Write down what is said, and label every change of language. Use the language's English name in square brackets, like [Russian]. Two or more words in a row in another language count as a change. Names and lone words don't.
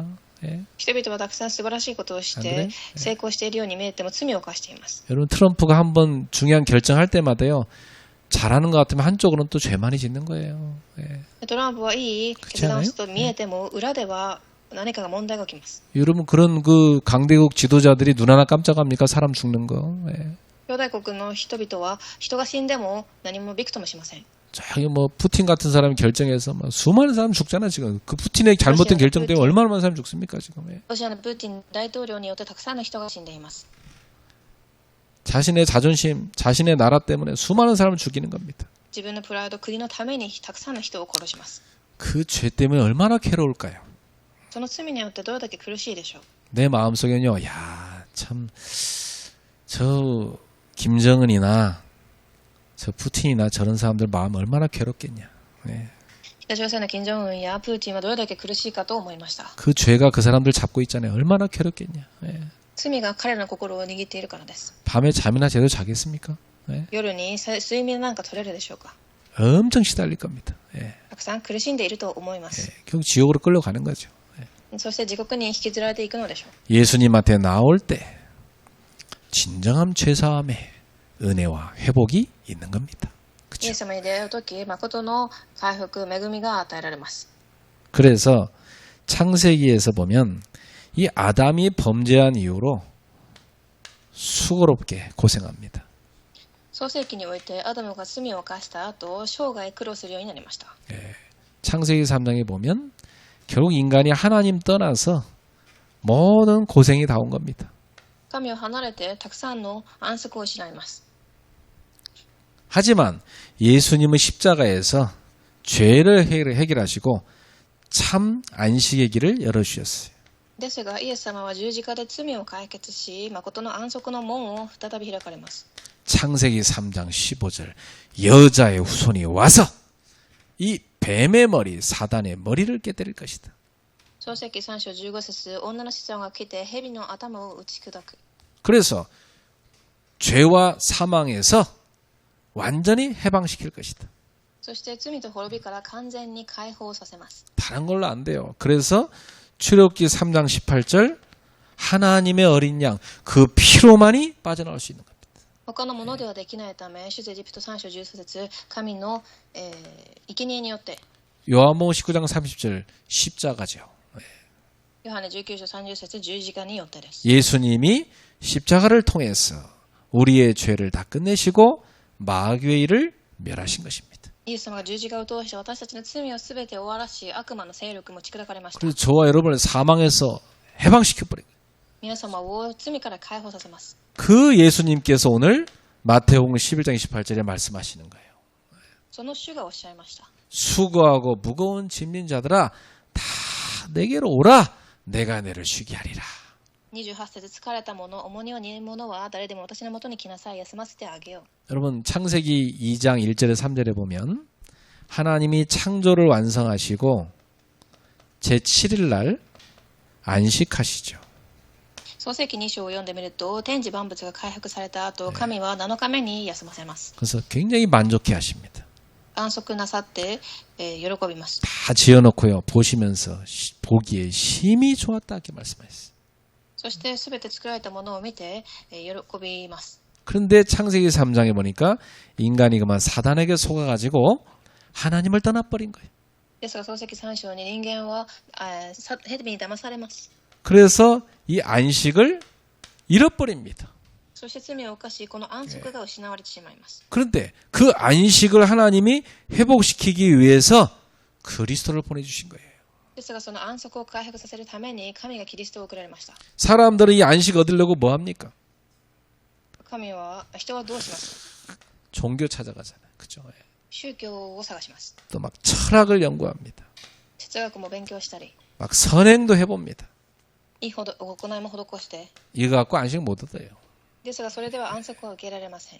[Japanese] 人々はたくさん素晴らしいことをして成功しているように見えても罪を犯しています。 [Korean] 여러분, 트럼프가 한번 중요한 결정할 때마다요, 잘하는 것 같으면 한쪽으로는 또 죄 많이 짓는 거예요. [Japanese] トランプはいい決断をしたと見えても裏では何かが問題が起きます。 [Korean] 여러분, 그런 그 강대국 지도자들이 눈 하나 깜짝합니까? 사람 죽는 거. [Japanese] 兄弟国の人々は人が死んでも何もびくともしません。 [Korean] 저기 뭐 푸틴 같은 사람이 결정해서 막 수많은 사람 죽잖아 지금. 그 푸틴의 잘못된 결정 때문에 얼마나 많은 사람 죽습니까 지금. [Japanese] ロシアのプーチン大統領によってたくさんの人が死んでいます。 [Korean] 자신의 자존심, 자신의 나라 때문에 수많은 사람을 죽이는 겁니다. [Japanese] 自分のプライド、国のためにたくさんの人を殺します。 [Korean] 그 죄 때문에 얼마나 괴로울까요? [Japanese] その罪によってどれだけ苦しいでしょう。 [Korean] 내 마음속에는요, 야, 참, 저 김정은이나 저 푸틴이나 저런 사람들 마음 얼마나 괴롭겠냐. [Japanese] 北朝鮮の金正恩やプーチンはどれだけ苦しいかと思いました。 [Korean] 그 죄가 그 사람들 잡고 있잖아요. 얼마나 괴롭겠냐. [Japanese] 罪が彼らの心を握っているからです。 [Korean] 밤에 잠이나 제대로 자겠습니까? [Japanese] 夜に睡眠なんか取れるでしょうか。 [Korean] 엄청 시달릴 겁니다. [Japanese] たくさん苦しんでいると思います。 [Korean] 결국 지옥으로 끌려가는 거죠. [Japanese] そして地獄に引きずられていくのでしょう。 [Korean] 예수님한테 나올 때 진정한 죄사함의 은혜와 회복이 있는 겁니다. [Japanese] イエス様に出会うとき、誠の回復、恵みが与えられます。 [Korean] 그래서 창세기에서 보면 이 아담이 범죄한 이후로 수고롭게 고생합니다. [Japanese] 創世記においてアダムが罪を犯した後、生涯苦労するようになりました。 [Korean] 창세기 3장에 보면 결국 인간이 하나님 떠나서 모든 고생이 다 온 겁니다. [Japanese] 神を離れてたくさんの安息を失います。 [Korean] 하지만 예수님은 십자가에서 죄를 해결하시고 참 안식의 길을 열어주셨어요. [Japanese] ですが、イエス様は十字架で罪を解決し、誠の安息の門を再び開かれます。 [Korean] 창세기 3장 15절 여자의 후손이 와서 이 뱀의 머리 사단의 머리를 깨뜨릴 것이다. [Japanese] 創世記3章15節、女の子孫が来て蛇の頭を打ち砕く。 [Korean] 그래서 죄와 사망에서 완전히 해방시킬 것이다. [Japanese] そして罪と滅びから完全に解放させます。 [Korean] 다른 걸로 안 돼요. 그래서 출애굽기 3장 18절 하나님의 어린 양 그 피로만이 빠져나올 수 있는 겁니다. [Japanese] 他のものではできないため、出エジプト3章13節、神の、生贄によって、 [Korean] 요한복음 19장 30절 십자가죠. [Japanese] ヨハネ19章30節、十字架によってです。 [Korean] 예수님이 십자가를 통해서 우리의 죄를 다 끝내시고 마귀의 일을 멸하신 것입니다. [Japanese] イエス様が十字架を通して私たちの罪をすべて終わらし、悪魔の勢力も打ち砕かれました。 [Korean] 그래서 저와 여러분을 사망에서 해방시켜버린 거예요. [Japanese] 皆様を罪から解放させます。 [Korean] 그 예수님께서 오늘 마태복음 11장 28절에 말씀하시는 거예요. [Japanese] その主がおっしゃいました。 [Korean] 수고하고 무거운 짐진 자들아 다 내게로 오라 내가 너를 쉬게 하리라. [Japanese] 28 節、疲れた者、重荷を担う者は誰でも私のもとに来なさい、休ませてあげよう。 [Korean] 여러분 창세기 2장 1절에 3절에 보면 하나님이 창조를 완성하시고 제7일 날 안식하시죠. [Japanese] 創世記2章を読んでみると、天地万物が回復された後、神は7日目に休ませます。 [Korean] 그래서 굉장히 만족해 하십니다. [Japanese] 安息なさって、喜びます。 [Korean] 다 지어놓고요. 보시면서 보기에 심히 좋았다 이렇게 말씀하셨어요. [Japanese] そして全て作られたものを見て、喜びます。 [Korean] 그런데 창세기 3장에 보니까 인간이 그만 사단에게 속아가지고 하나님을 떠나버린 거예요. [Japanese] ですが創世記3章に人間は蛇に騙されます。 [Korean] 그래서 이 안식을 잃어버립니다. [Japanese] そして罪を犯し、この安息が失われてしまいます。 [Korean] 그런데 그 안식을 하나님이 회복시키기 위해서 그리스도를 보내주신 거예요. [Japanese] ですがその安息を回復させるために神がキリストを送られました。 [Korean] 사람들은 이 안식 얻으려고 뭐 합니까? [Japanese] 人はどうします？ [Korean] 종교 찾아가잖아요. 그죠? [Japanese] 宗教を探します。 [Korean] 또 막 철학을 연구합니다. [Japanese] 哲学も勉強したり、 [Korean] 막 선행도 해봅니다. [Japanese] いい行いも施して、 [Korean] 이거 갖고 안식 못 얻어요. [Japanese] ですがそれでは安息は受けられません。